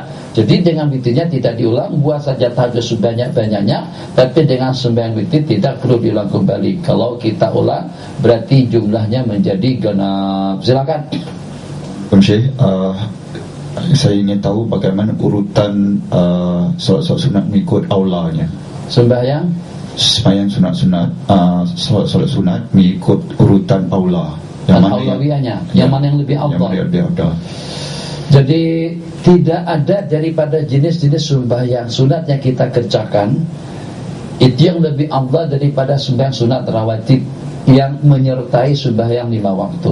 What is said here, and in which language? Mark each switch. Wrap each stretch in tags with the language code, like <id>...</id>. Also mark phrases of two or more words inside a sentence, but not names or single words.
<ms>Jadi dengan witirnya tidak diulang, buat saja tahajud sebanyak-banyaknya, tapi dengan sembahyang witir tidak perlu diulang kembali. Kalau kita ulang, berarti jumlahnya menjadi genap. Silakan. Syekh, saya ingin tahu bagaimana urutan solat-solat sunat mengikut aulanya. Sembahyang sunat-sunat, solat sunat mengikut urutan aula. Yang mana aulawiyahnya, yang mana yang lebih afdal. Jadi tidak ada daripada jenis-jenis sembahyang sunat yang kita kerjakan itu yang lebih afdal daripada sembahyang sunat rawatib yang menyertai sembahyang 5 waktu.</ms>